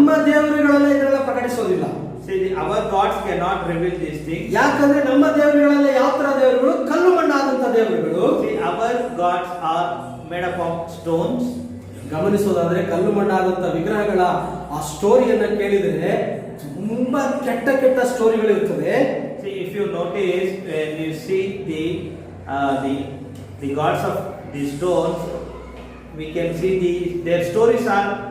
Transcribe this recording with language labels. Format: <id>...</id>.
<kn>ನಮ್ಮ ದೇವರುಗಳೆಲ್ಲ ಇದನ್ನೆಲ್ಲ ಪ್ರಕಟಿಸೋದಿಲ್ಲ.</kn> <en>See, our gods cannot reveal these things.</en> <kn>ಯಾಕಂದ್ರೆ ನಮ್ಮ ದೇವರುಗಳೆಲ್ಲ ಯಾವ ತರ ದೇವರುಗಳು, ಕಲ್ಲು ಮಣ್ಣಾದಂತ ದೇವರುಗಳು.</kn> <en>See, our gods are made up of stones.</en> <kn>ಗಮನಿಸೋದಾದ್ರೆ ಕಲ್ಲು ಮಣ್ಣಾದಂತ ವಿಗ್ರಹಗಳ ಆ ಸ್ಟೋರಿಯನ್ನ ಕೇಳಿದ್ರೆ ತುಂಬಾ ಕೆಟ್ಟ ಸ್ಟೋರಿಗಳು ಇರ್ತದೆ.</kn> <en>See, if you notice, when you see the gods of the stones, we can see their stories are</en>